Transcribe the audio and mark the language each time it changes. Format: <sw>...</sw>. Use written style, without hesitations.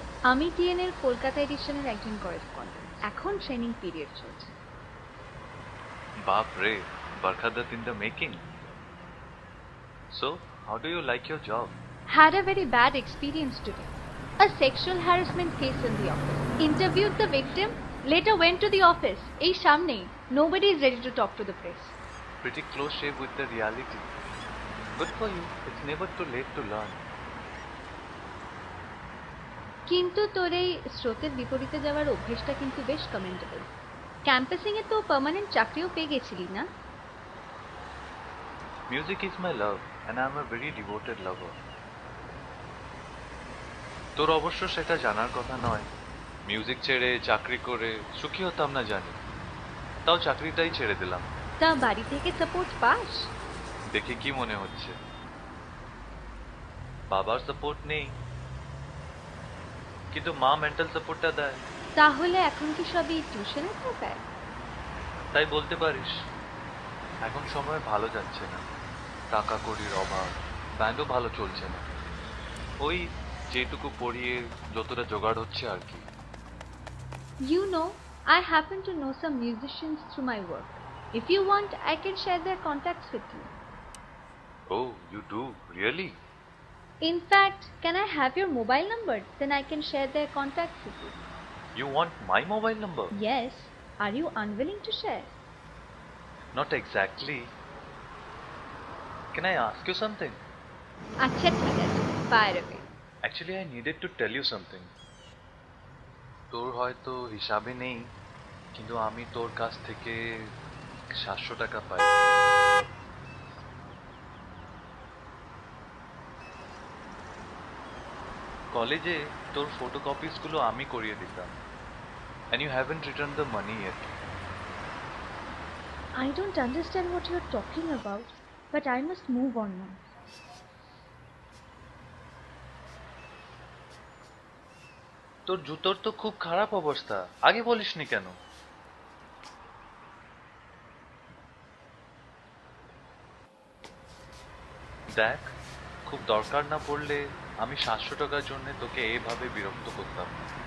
<bn>আমি টিএন এর কলকাতা এডিশনের একজন করেসপন্ডেন্ট, এখন ট্রেনিং পিরিয়ড চলছে। বাপ রে, বরখাদত</bn> <en>in the making. So, how do you like your job? Had a very bad experience today. A sexual harassment case in the office. Interviewed the victim, later went to the office.</en> <bn>এই সামনেই.</bn> <en>Nobody is ready to talk to the press. Pretty close shave with the reality. Good for you. It's never too late to learn.</en> <bn>কিন্তু তোর এই স্রোতের বিপরীতে যাওয়ার অভ্যেসটা কিন্তু বেশ কমেন্টেবল। ক্যাম্পাসিং এ তো পার্মানেন্ট চাকরিও পেয়ে গেছিলি না?</bn> <en>Music is my love and I am a very devoted lover.</en> <bn>তোর অবশ্য সেটা জানার কথা নয়। মিউজিক ছেড়ে চাকরি করে সুখী হতাম না জানি, তাও চাকরিটাই ছেড়ে দিলাম। তা বাড়ি থেকে সাপোর্ট পাস? দেখে কি মনে হচ্ছে? বাবার সাপোর্ট নেই, কিন্তু মা মেন্টাল সাপোর্টটা দেয়। তাহলে এখন কি সবই টিউশনে থাকায়? তাই বলতে পারিস। এখন সময় ভালো যাচ্ছে না, টাকা কড়ির অভাব, ব্যান্ডও ভালো চলছে না। ওই যেটুকু পড়িয়ে যতটা জোগাড় হচ্ছে আর কি।</bn> <en>You know, I happen to know some musicians through my work. If you want, I can share their contacts with you. Oh, you do? Really? In fact, can I have your mobile number? Then I can share their contacts with you. You want my mobile number? Yes. Are you unwilling to share? Not exactly. Can I ask you something?</en> <bn>আচ্ছা ঠিক আছে, fire away.</bn> <en>Actually, I needed to tell you something.</en> <bn>তোর হয়তো হিসাবে নেই, কিন্তু আমি তোর কাছ থেকে 700 টাকা পাই। কলেজে তোর ফটোকপিস গুলো আমি করিয়ে দিতাম।</bn> <en>And you haven't returned the money yet. I don't understand what you're talking about, but I must move on now.</en> <bn>তোর জুতোর তো খুব খারাপ অবস্থা, আগে বলিসনি কেন? দেখ, খুব দরকার না পড়লে আমি 700 টাকার জন্য তোকে এভাবে বিরক্ত করতাম না।</bn>